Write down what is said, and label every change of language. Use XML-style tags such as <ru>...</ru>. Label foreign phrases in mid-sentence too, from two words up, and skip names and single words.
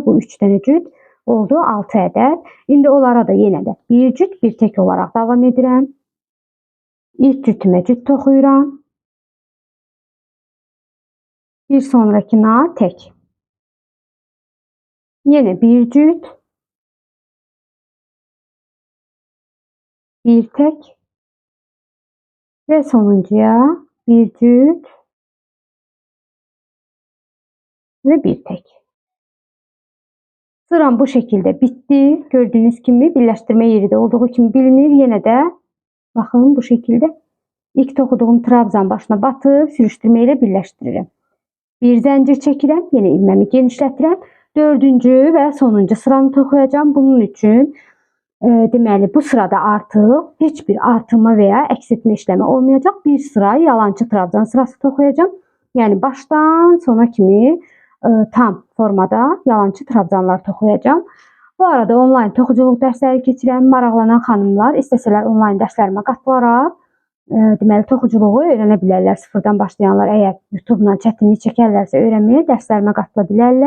<az>Bu 3 dənə cüt oldu 6 ədəd. İndi onlara da yenə də bir cüt bir tek olaraq davam edirəm. İlk cütümə cüt toxuyuram.</az> <tr>Bir sonrakına tek.</tr> <az>Yenə bir cüt. Bir tek.</az> <tr>Ve sonuncuya bir cüt. Ve bir tek. Sıram bu şekilde bitti. Gördüğünüz gibi birleştirme yeri de olduğu kimi bilinir. Yine de bakın bu şekilde ilk toxuduğum trabzan başına batıb sürüştürme ile birleştiririm.</tr> <az>Bir zəncir çəkirəm, yine ilməmi genişlətirəm. Dördüncü və sonuncu sıranı toxuyacağım. Bunun üçün deməli bu sırada artıq heç bir artırma</az> <tr>veya eksiltme işlemi</tr> <az>olmayacaq. Bir sıra yalançı trabzan sırası toxuyacağım. Yani baştan sona kimi tam formada yalançı trabzanlar toxuyacağım. Bu arada online toxuculuq dərsləri keçirəm. Maraqlanan xanımlar istəsələr online dərslərimə qatılaraq deməli toxuculuğu öyrənə bilərlər. Sıfırdan başlayanlar əgər YouTube-dan çətinlik çəkərlərsə öyrənməyə dərslərimə qatıla bilərlər.</az>